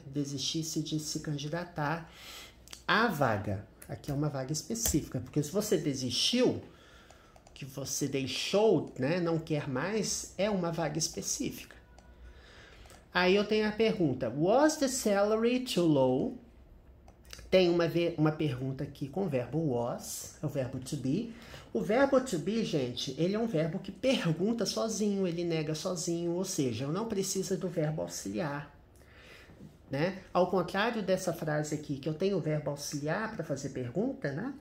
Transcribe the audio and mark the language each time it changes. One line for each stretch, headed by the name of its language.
Portuguese: Desistisse de se candidatar à vaga. Aqui é uma vaga específica, porque se você desistiu, que você deixou, né, não quer mais, é uma vaga específica. Aí eu tenho a pergunta:
English: was the salary too low?
Portuguese: Tem uma pergunta aqui com o verbo was, é o verbo to be. O verbo to be, gente, ele é um verbo que pergunta sozinho, ele nega sozinho, ou seja, eu não preciso do verbo auxiliar. Né? Ao contrário dessa frase aqui, que eu tenho o verbo auxiliar para fazer pergunta, né?